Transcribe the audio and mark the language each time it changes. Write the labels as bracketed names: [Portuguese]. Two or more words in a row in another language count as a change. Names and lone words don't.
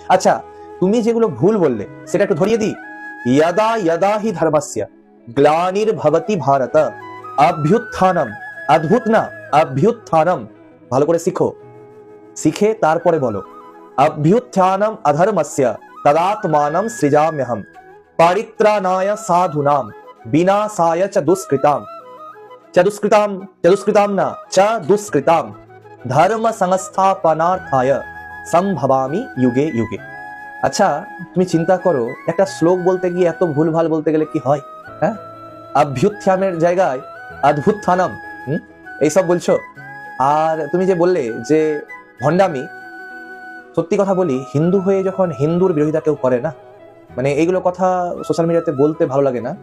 [Bangla] আচ্ছা, তুমি যেগুলো ভুল বললে সেটা একটু ধরিয়ে দিই। [Sanskrit] ইয়াদা ইয়াদা হি ধর্মস্য গ্লানির্ভবতি ভারত অভ্যুত্থানম, [Bangla] অদ্ভুত না, অভ্যুত্থানম। ভালো করে শিখো, শিখে তারপরে বলো। [Sanskrit] অভ্যুত্থানম অধর্মস্য তদাত্মানম সৃজাম্যহম পরিত্রাণায় সাধুনাম বিনাশায় চ দুষ্কৃতাম ধর্ম সংস্থাপনার্থায় সম্ভবামি যুগে যুগে। [Bangla] আচ্ছা, তুমি চিন্তা করো, একটা শ্লোক বলতে গিয়ে এত ভুলভাল বলতে গেলে কি হয়? হ্যাঁ, অভ্যুত্থানের জায়গায় অদ্ভুত্থানম এইসব বলছো। আর তুমি যে বললে যে ভণ্ডামি, সত্যি কথা বলি, হিন্দু হয়ে যখন হিন্দুর বিরোধিতা কেউ করে না, মানে এইগুলো কথা [English] social media [Bangla] বলতে ভালো লাগে না।